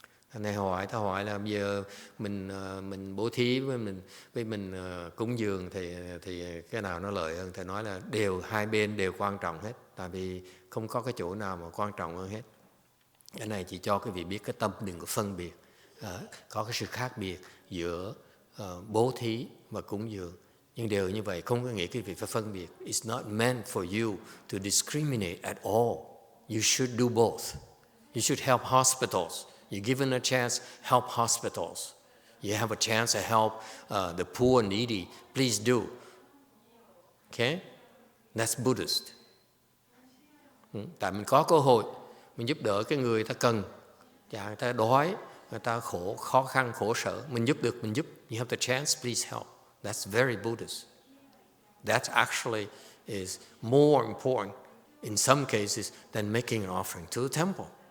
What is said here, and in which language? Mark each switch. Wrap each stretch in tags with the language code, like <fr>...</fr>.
<vi>Anh này ta hỏi là bây giờ mình bố thí với mình cúng dường thì cái nào nó lợi hơn? Thầy nói là hai bên đều quan trọng hết, tại vì không có cái chỗ nào mà quan trọng hơn hết. Cái này chỉ cho quý vị biết cái tâm đừng có phân biệt, có cái sự khác biệt giữa bố thí và cúng dường. Nhưng đều như vậy không có nghĩa quý vị phải phân biệt.</vi> <en>It's not meant for you to discriminate at all. You should do both. You should help hospitals. You're given a chance, help hospitals. You have a chance to help the poor and needy. Please do. Okay? That's Buddhist.</en> <vi>Tại mình có cơ hội, mình giúp đỡ cái người ta cần, người ta đói, người ta khó khăn, khổ sở, mình giúp được, mình giúp.</vi> <en>You have the chance, please help. That's very Buddhist. That actually is more important in some cases than making an offering to the temple.</en>